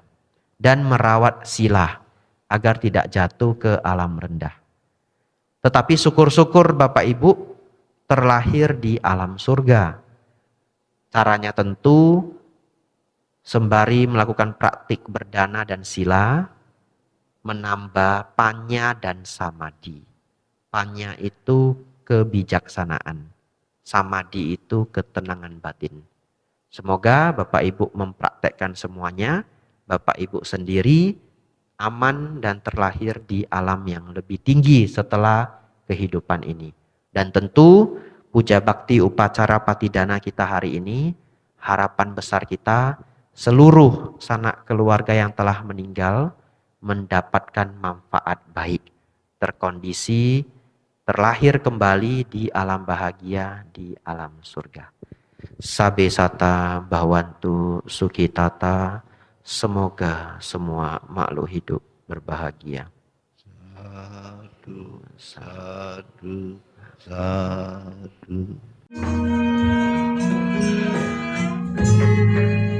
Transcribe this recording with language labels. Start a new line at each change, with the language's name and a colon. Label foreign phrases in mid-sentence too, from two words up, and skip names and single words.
Indonesian: Dan merawat sila agar tidak jatuh ke alam rendah. Tetapi syukur-syukur Bapak Ibu terlahir di alam surga. Caranya tentu sembari melakukan praktik berdana dan sila, menambah panya dan samadhi. Panya itu kebijaksanaan. Samadhi itu ketenangan batin. Semoga Bapak Ibu mempraktekkan semuanya, Bapak Ibu sendiri aman dan terlahir di alam yang lebih tinggi setelah kehidupan ini. Dan tentu puja bakti upacara patidana kita hari ini, harapan besar kita seluruh sanak keluarga yang telah meninggal mendapatkan manfaat baik, terkondisi, terlahir kembali di alam bahagia, di alam surga.
Pali: Sabe sata bhavantu sukhitata.
Indonesian: Semoga semua makhluk hidup berbahagia.
Pali: Sadu, sadu, sadu.